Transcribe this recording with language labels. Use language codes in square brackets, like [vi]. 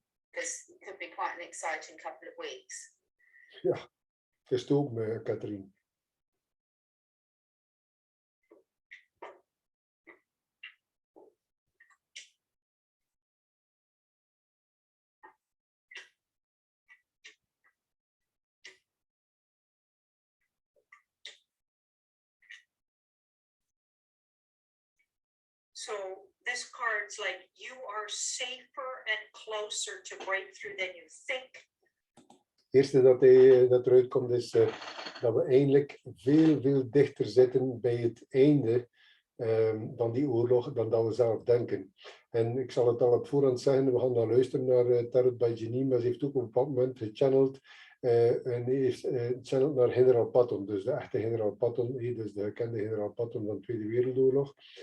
[en] Because it could be quite an exciting couple of weeks. [nl] Ja, is het ook met Katrien. [en] So this card's like you are safer and closer to breakthrough than you think. [nl] Het eerste dat eruit komt is dat we eindelijk veel dichter zitten bij het einde van die oorlog dan dat we zelf denken. En ik zal het al op voorhand zeggen, we gaan dan luisteren naar Tarot bij Janine, maar ze heeft ook op een bepaald moment gechanneld en heeft channeld naar generaal Patton, dus de echte generaal Patton, dus de gekende generaal Patton van de Tweede Wereldoorlog.